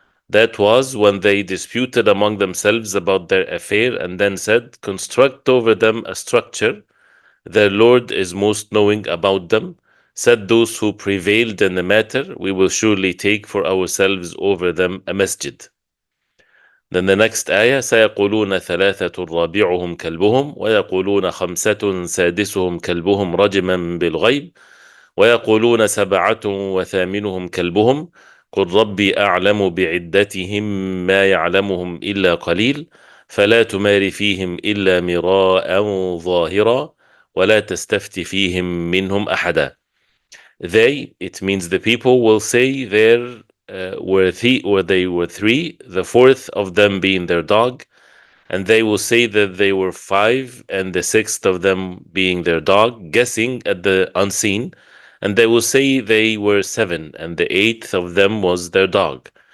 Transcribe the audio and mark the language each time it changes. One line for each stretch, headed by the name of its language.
English: That was when they disputed among themselves about their affair and then said, construct over them a structure. Their Lord is most knowing about them. Said those who prevailed in the matter, we will surely take for ourselves over them a masjid. Then the next ayah,
Arabic: سيقولون ثلاثة رابعهم كلبهم ويقولون خمسة سادسهم كلبهم رجما بالغيب ويقولون سبعة وثامنهم كلبهم قل ربي أعلم بعدتهم ما يعلمهم إلا قليل فلا تمار فيهم إلا مراء ظاهرا ولا تستفت فيهم منهم أحدا.
English: They, it means the people, will say there they were three, the fourth of them being their dog, and they will say that they were five, and the sixth of them being their dog, guessing at the unseen, and they will say they were seven, and the eighth of them was their dog.